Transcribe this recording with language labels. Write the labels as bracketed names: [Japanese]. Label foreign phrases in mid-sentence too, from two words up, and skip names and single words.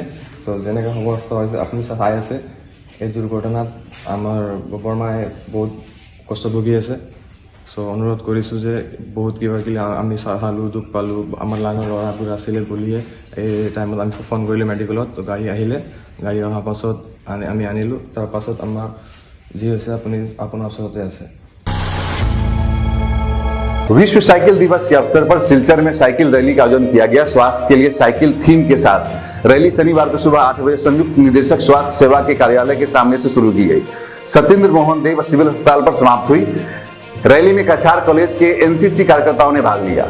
[Assamese] তো যেনেকৈ অৱস্থা হৈছে আপুনি চাই আছে, এই দুৰ্ঘটনাত আমাৰ বৰমাই বহুত কষ্ট ভুগি আছে। চ' অনুৰোধ কৰিছোঁ যে বহুত কিবা কিবি আমি চালোঁ, দুখ পালোঁ। আমাৰ লাইনৰ ল'ৰাবোৰ আছিলে বুলিয়ে এই টাইমত আমি ফোন কৰিলোঁ মেডিকেলত। তো গাড়ী আহিলে, গাড়ী অহাৰ পাছত আমি আনিলোঁ। তাৰ পাছত আমাৰ যি হৈছে আপুনি আপোনাৰ ওচৰতে আছে। [Hindi] विश्व साइकिल दिवस के अवसर पर सिलचर में साइकिल रैली का आयोजन किया गया। स्वास्थ्य के लिए साइकिल थीम के साथ रैली शनिवार को सुबह 8 बजे संयुक्त निदेशक स्वास्थ्य सेवा के कार्यालय के सामने से शुरू की गई। सत्येंद्र मोहन देव सिविल अस्पताल पर समाप्त हुई। रैली में कछार कॉलेज के एनसीसी कार्यकर्ताओं ने भाग लिया।